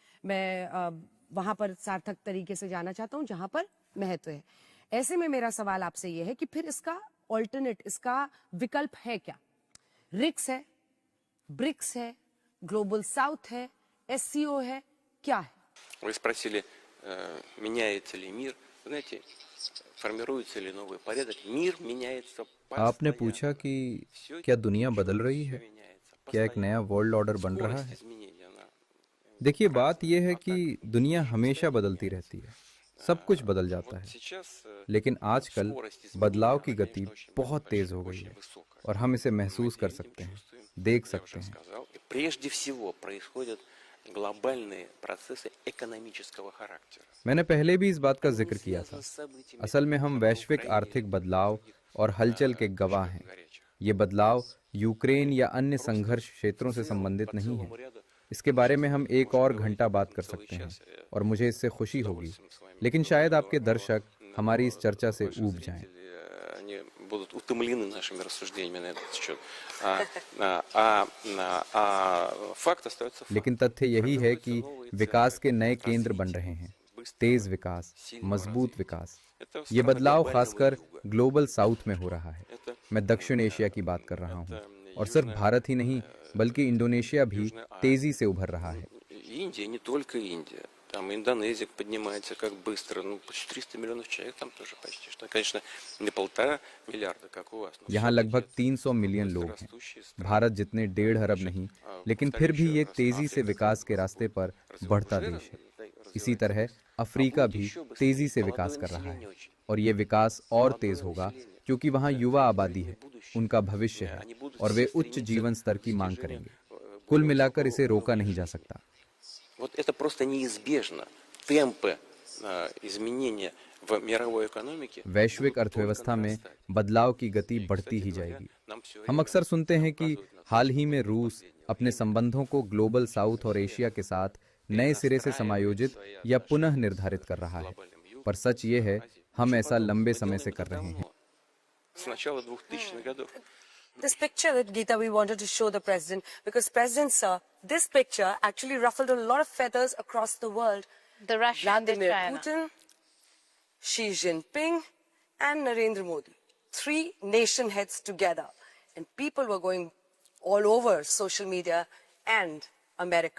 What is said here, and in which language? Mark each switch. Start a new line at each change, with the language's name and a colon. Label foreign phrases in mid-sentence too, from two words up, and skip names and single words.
Hindi: मैं वहां पर सार्थक तरीके से जाना चाहता हूं जहां पर महत्व है। ऐसे में मेरा सवाल आपसे यह है कि फिर इसका ऑल्टरनेट, इसका विकल्प है क्या? रिक्स है, ब्रिक्स है,
English: global south
Hindi: है, एससीओ है, क्या है?
Russian: Вы спросили, меняется ли мир? Знаете, формируется ли новый порядок? Мир меняется постоянно.
Hindi: आपने पूछा कि क्या दुनिया बदल रही है, क्या एक नया
English: world order
Hindi: बन रहा है? देखिए, बात यह है कि दुनिया हमेशा बदलती रहती है, सब कुछ बदल जाता है, लेकिन आजकल बदलाव की गति बहुत तेज हो गई है और हम इसे महसूस कर सकते हैं, देख सकते हैं।
Russian: Прежде всего происходят глобальные процессы экономического характера.
Hindi: मैंने पहले भी इस बात का जिक्र किया था। असल में हम वैश्विक आर्थिक बदलाव और हलचल के गवाह हैं। ये बदलाव यूक्रेन या अन्य संघर्ष क्षेत्रों से संबंधित नहीं है। इसके बारे में हम एक और घंटा बात कर सकते हैं और मुझे इससे खुशी होगी, लेकिन शायद आपके दर्शक हमारी इस चर्चा से ऊब जाएं।
Russian: Будут утомлены нашими рассуждениями на этот счет. Факт остается фактом.
Hindi: लेकिन तथ्य यही है कि विकास के नए केंद्र बन रहे हैं, तेज विकास, मजबूत विकास। ये बदलाव खासकर
English: global south
Hindi: में हो रहा है। मैं दक्षिण एशिया की बात कर रहा हूँ और सिर्फ भारत ही नहीं बल्कि इंडोनेशिया भी तेजी से उभर रहा है।
Russian: Индия, не только Индия. Там Индонезия поднимается как быстро, почти 300 миллионов человек там тоже почти, что, конечно, не 1,5 миллиарда, как у вас.
Hindi: यहाँ लगभग 300 मिलियन लोग हैं। भारत जितने 1.5 अरब नहीं, लेकिन फिर भी ये तेजी से विकास के रास्ते पर बढ़ता देश है। इसी तरह अफ्रीका भी तेजी से विकास कर रहा है और ये विकास और तेज होगा क्योंकि वहाँ युवा आबादी है, उनका भविष्य है और वे उच्च जीवन स्तर की मांग करेंगे। कुल मिलाकर इसे रोका नहीं जा सकता।
Russian: Вот это просто неизбежно. Темпы изменения в мировой экономике.
Hindi: वैश्विक अर्थव्यवस्था में बदलाव की गति बढ़ती ही जाएगी। हम अक्सर सुनते हैं कि हाल ही में रूस अपने संबंधों को
English: global south
Hindi: और एशिया के साथ नए सिरे से समायोजित या पुनः निर्धारित कर रहा है, पर सच ये है हम ऐसा लंबे समय से कर रहे हैं।
Russian: С начала 2000-х годов.
English: This picture that Geeta we wanted to show the president because president sir, this picture actually ruffled a lot of feathers across the world. The Russia and the Vladimir China. Putin, Xi Jinping, and Narendra Modi, 3 nation heads together, and people were going all over social media and America.